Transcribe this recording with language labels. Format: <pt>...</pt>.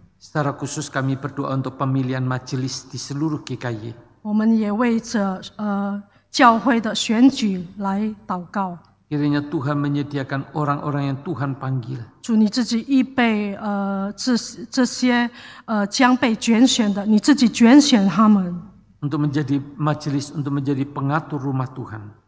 <id>Secara khusus kami berdoa untuk pemilihan majelis di seluruh GKY.</id> <zh>我们也为着教会的选举来祷告。</zh> <id>Kiranya Tuhan menyediakan orang-orang yang Tuhan panggil.</id> <zh>主你自己预备这些将被拣选的，你自己拣选他们。</zh> <id>Untuk menjadi majelis, untuk menjadi pengatur rumah Tuhan.</id>